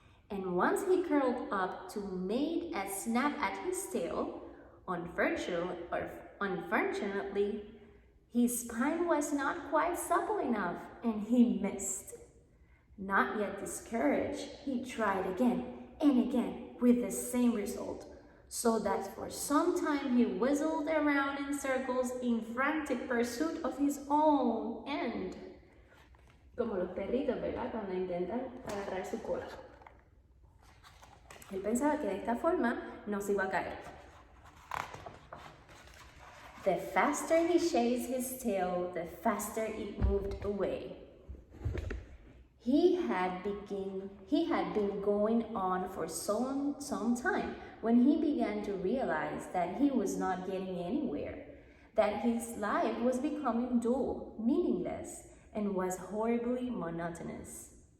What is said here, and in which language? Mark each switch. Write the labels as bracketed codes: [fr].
[en] And once he curled up to make a snap at his tail, unfortunately, his spine was not quite supple enough and he missed. Not yet discouraged, he tried again and again with the same result, so that for some time he whistled around in circles in frantic pursuit of his own end. [es] Como los perritos, ¿verdad? Cuando intentan agarrar su cola. Él pensaba que de esta forma no se iba a caer. [en] The faster he chased his tail, the faster it moved away. He had been going on for some time when he began to realize that he was not getting anywhere, that his life was becoming dull, meaningless, and was horribly monotonous.